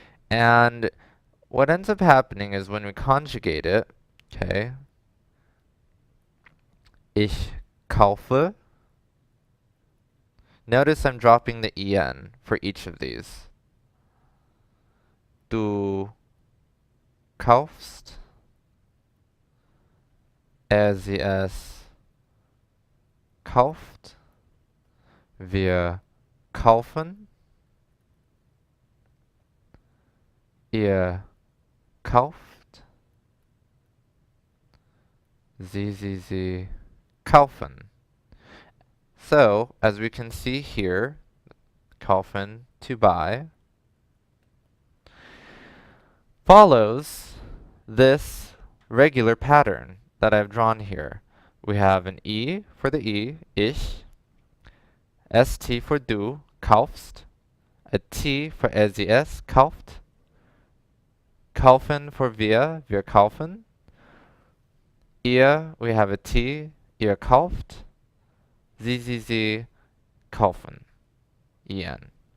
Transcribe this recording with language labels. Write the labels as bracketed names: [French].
[English] And what ends up happening is when we conjugate it, okay, [German] ich kaufe. [English] Notice I'm dropping the en for each of these. [German] Du kaufst, sie es kauft, wir kaufen, ihr kauft, sie kaufen. [English] So, as we can see here, kaufen, to buy, follows this regular pattern that I've drawn here. We have an E for the E, ich, ST for du, kaufst, a T for SES, kauft, kaufen for wir kaufen, ihr, we have a T, ihr kauft, sie kaufen, en.